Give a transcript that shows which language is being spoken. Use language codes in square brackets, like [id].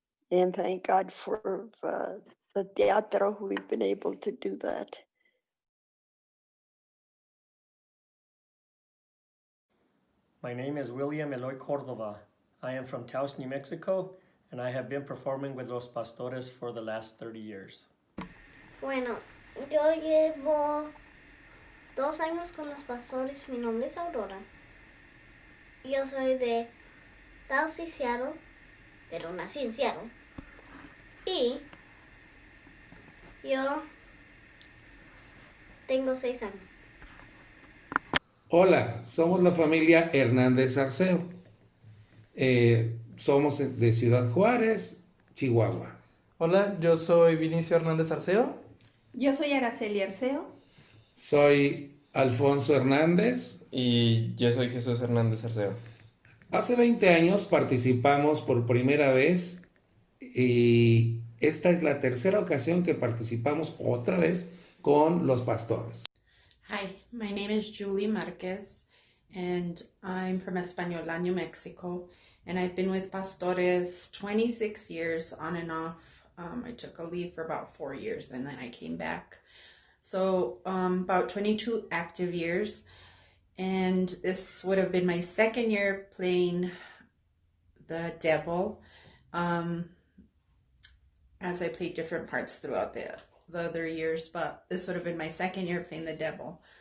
[en] And thank God for the teatro who've been able to do that. My name is William Eloy Cordova. I am from Taos, New Mexico, and I have been performing with Los Pastores for the last 30 years. [es] Bueno, yo llevo 2 años con los pastores. Mi nombre es Aurora. Yo soy de Taos y Seattle, pero nací en Seattle. Y yo tengo 6 años. Hola, somos la familia Hernández Arceo. Somos de Ciudad Juárez, Chihuahua. Hola, yo soy Vinicio Hernández Arceo. Yo soy Araceli Arceo. Soy Alfonso Hernández. Y yo soy Jesús Hernández Arceo. Hace 20 años participamos por primera vez y esta es la tercera ocasión que participamos otra vez con los pastores. [en] Hi, my name is Julie Marquez, and I'm from Española, New Mexico, and I've been with Pastores 26 years on and off. I took a leave for about 4 years, and then I came back. So about 22 active years, and this would have been my second year playing the devil, as I played different parts throughout the other years, but this would have been my second year playing the devil.